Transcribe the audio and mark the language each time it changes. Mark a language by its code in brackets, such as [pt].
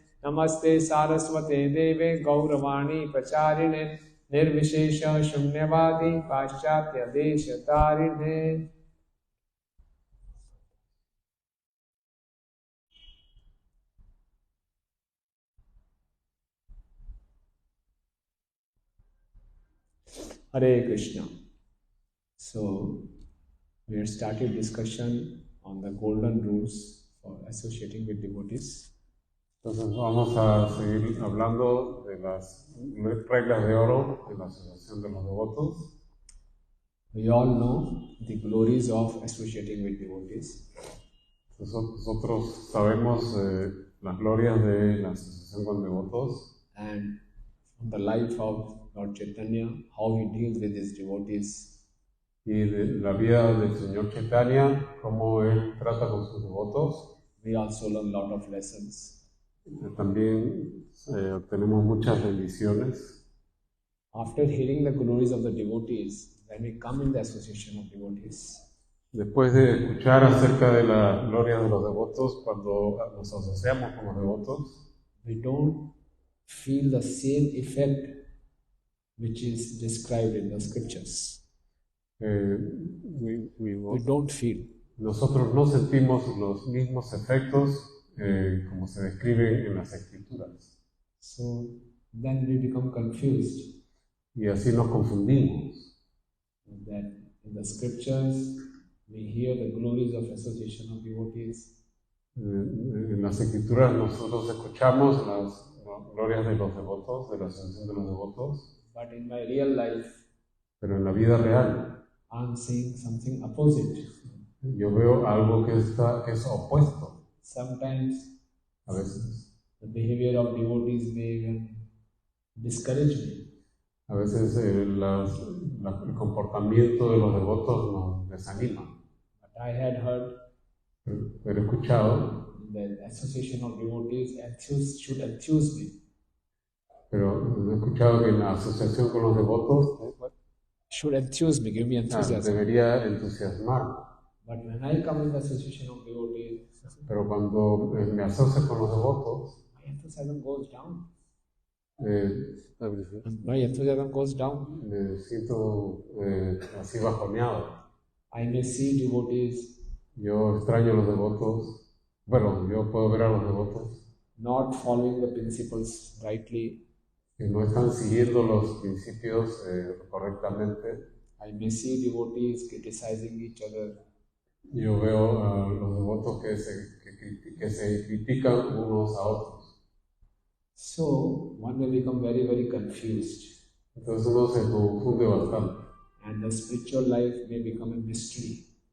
[sa] नमस्ते सारस्वते देवे गौरवाणी प्रचारिणे निर्विशेष शून्यवादी पाश्चात्य देश तारिणे Hare Krishna. [en] So we had started discussion on the golden rules for associating with devotees. [es] Entonces vamos a seguir hablando de las reglas de oro de la asociación de los devotos. [en] We all know the glories of associating with devotees. [es] Nosotros sabemos las glorias de la asociación con devotos. [en] And from the life of Lord Chaitanya, how he deals with his devotees. [es] Y de la vida del Señor Chaitanya, cómo él trata con sus devotos. [en] We also learn a lot of lessons. [es] También tenemos muchas bendiciones. [en] After hearing the glories of the devotees, when we come in the association of devotees, [es] después de escuchar acerca de la gloria de los devotos, cuando nos asociamos con los devotos, [en] we don't feel the same effect which is described in the scriptures. We don't feel. [es] Nosotros no sentimos los mismos efectos como se describen en las escrituras. [en] So then we become confused. [es] Y así nos confundimos. [en] That in the scriptures we hear the glories of association of devotees. [es] En las escrituras nosotros escuchamos las glorias de los devotos, de la asociación de los devotos. [en] But in my real life, [es] pero en la vida real, [en] I'm seeing something opposite. [es] Yo veo algo que es opuesto. [en] Sometimes, [es] a veces, [en] the behavior of devotees may even discourage me. [es] A veces el comportamiento de los devotos nos desanima. [en] But I had heard, [es] pero he escuchado, [en] that association of devotees should enthuse me. [es] Pero he escuchado que en la asociación con los devotos [en] should enthuse me, give me enthusiasm. [es] debería entusiasmar. [en] But when I come in the association of devotees, [es] Pero cuando me asocio con los devotos, [en] my enthusiasm goes down. [es] me [en] My enthusiasm goes down. [es] siento así bajoneado. [en] I may see devotees [es] Yo extraño a los devotos. Bueno, yo puedo ver a los devotos [en] not following the principles rightly. [es] que no están siguiendo los principios correctamente. [en] I may see devotees criticizing each other. [es] Yo veo a los devotos que se critican unos a otros. [en] So one may become very, very confused. [es] Entonces uno se confunde bastante. [en] And the spiritual life may become a mystery.